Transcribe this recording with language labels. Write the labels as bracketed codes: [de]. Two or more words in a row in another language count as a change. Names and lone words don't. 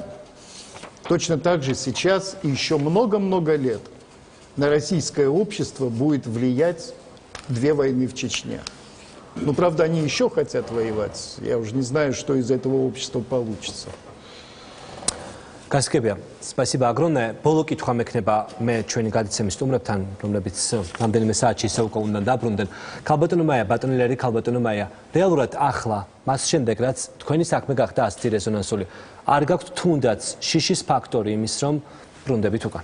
[ru] Точно так же сейчас и еще много-много лет на российское общество будет влиять 2 войны в Чечне. Ну, правда, они еще хотят воевать. Я уже не знаю, что из этого общества получится. [ka] გასაგებია, [ru] спасибо огромное. [ka] ბოლო კითხვა მექნება მე ჩვენი გადაცემის სტუმრებთან, რომლებიც რამდენიმე საათში ისე უკვე უნდა დაბრუნდნენ. ქალბატონო მაია, ბატონელერი ქალბატონო მაია, რეალურად ახლა, მას შემდეგ, რაც თქვენი საქმე გახდა ასეთი რეზონანსული, არ გაქვთ თუნდაც შიშის ფაქტორი იმის, რომ ბრუნდებით უკან.